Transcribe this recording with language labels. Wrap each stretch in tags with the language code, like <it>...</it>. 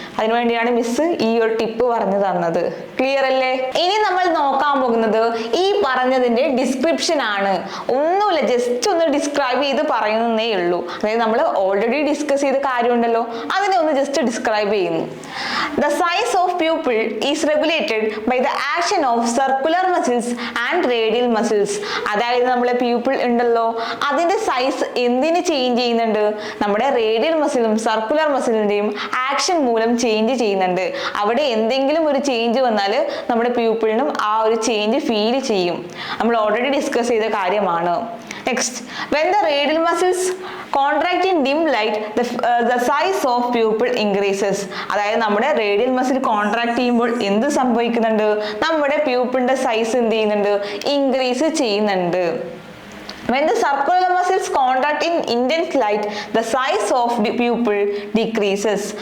<ml>അതിനുവേണ്ടിയാണ് മിസ് ഈ ഒരു ടിപ്പ് പറഞ്ഞു തന്നത്. ക്ലിയർ അല്ലേ? ഇനി നമ്മൾ നോക്കാൻ പോകുന്നത് ഈ പറഞ്ഞതിന്റെ ഡിസ്ക്രിപ്ഷൻ ആണ്. ഒന്നുമില്ല, ജസ്റ്റ് ഒന്ന് ഡിസ്ക്രൈബ് ചെയ്ത് പറയുന്നേ ഉള്ളൂ. അതായത് നമ്മൾ ഓൾറെഡി ഡിസ്കസ് ചെയ്ത കാര്യമുണ്ടല്ലോ, അതിനെ ഒന്ന് ജസ്റ്റ് ഡിസ്ക്രൈബ് ചെയ്യുന്നു.</ml> <en>The size of pupil is regulated by the action of circular muscles and radial muscles.</en> <ml>അതായത് നമ്മളെ പ്യൂപ്പിൾ ഉണ്ടല്ലോ, അതിന്റെ സൈസ് എന്തിന് ചേഞ്ച് ചെയ്യുന്നുണ്ട്? നമ്മുടെ റേഡിയൽ മസിലും സർക്കുലർ മസിലിന്റെയും ആക്ഷൻ മൂലം ചേഞ്ച് ചെയ്യുന്നുണ്ട്. അവിടെ എന്തെങ്കിലും ഒരു ചേഞ്ച് വന്നാൽ നമ്മുടെ പ്യൂപ്പിളിനും ആ ഒരു ചേഞ്ച് ഫീൽ ചെയ്യും. നമ്മൾ ഓൾറെഡി ഡിസ്കസ് ചെയ്ത കാര്യമാണ്. Next,</ml> <en>when the radial muscles contract in dim light, the size of pupil increases.</en> <ml>അതായത് നമ്മുടെ റേഡിയൽ മസിൽ കോൺട്രാക്ട് ചെയ്യുമ്പോൾ എന്ത് സംഭവിക്കുന്നുണ്ട്? നമ്മുടെ പ്യൂപ്പിളിന്റെ സൈസ് എന്ത് ചെയ്യുന്നുണ്ട്? ഇൻക്രീസ് ചെയ്യുന്നുണ്ട്.</ml> <en>When the circular muscles contract in intense light, the size of the pupil decreases.</en>